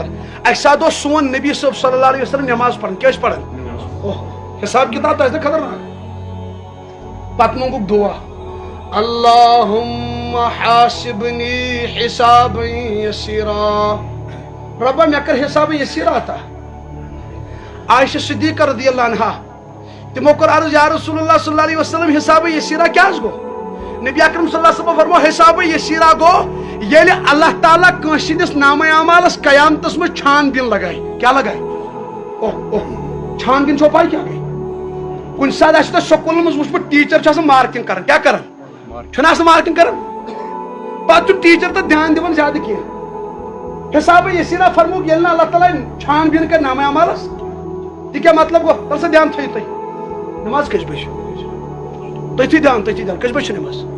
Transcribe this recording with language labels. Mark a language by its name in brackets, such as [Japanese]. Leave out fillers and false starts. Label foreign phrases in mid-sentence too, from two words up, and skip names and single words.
[Kashmiri] اکہِ ساتہٕ اوس سون نبی صٲب صلی اللہ علیہ وسلم نماز پران. کیٛاہ ٲسۍ پران؟ حساب کتاب تہِ آسہِ نا خطرناک. پتہٕ منٛگُکھ دعا [Arabic] اللہُم اللهم حاسبني حسابا يسيرا [Kashmiri] ربا مے کر حساب یسیرا عطا عائشہ صدیقہ رضی اللہ عنہا تمو کر عرض یا رسول اللہ صلی اللہ علیہ وسلم حساب یسیرا کیا گو نبی اکرم صلی اللہ علیہ وسلم فرمو حساب یسیرا گو ییلہِ اللہ تعالیٰ کٲنٛسہِ ہٕنٛدِس نامہ اعمالس قیامتس منٛز چھان بین لگائے کیا لگائے چھان بین چھو پاے کیا گئی کُنہِ ساتہٕ آسہِ تۄہہِ سکوٗلن منٛز وٕچھمُت ٹیٖچر چھُ آسان مارکِنگ کران کیا کران چھُنہٕ آسان مارکِنگ کران پتہٕ چھُ ٹیٖچر تتھ دھیان دِوان زیادٕ کینٛہہ حساب یسیرا فرموک ییٚلہِ نہٕ اللہ تعالیٰ چھان بین کرِ نامہ اعمالس تہِ کیٛاہ مطلب گوٚو تل سا دھیان تھٲیِو تُہۍ نماز کٔژِ بجہِ تٔتھی دھیان کٔژِ بجہِ چھِ نماز